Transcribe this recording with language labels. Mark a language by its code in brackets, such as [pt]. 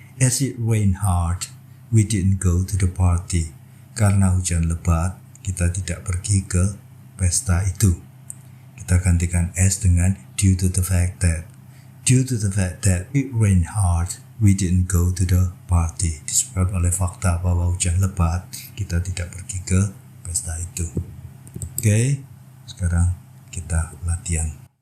[en] As it rained hard, we didn't go to the party. [id] Karena hujan lebat, kita tidak pergi ke pesta itu. Kita gantikan [en] as [id] dengan [en] due to the fact that. Due to the fact that it rained hard, we didn't go to the party. [id] Disebabkan oleh fakta bahwa hujan lebat, kita tidak pergi ke pesta itu. Oke, sekarang kita latihan.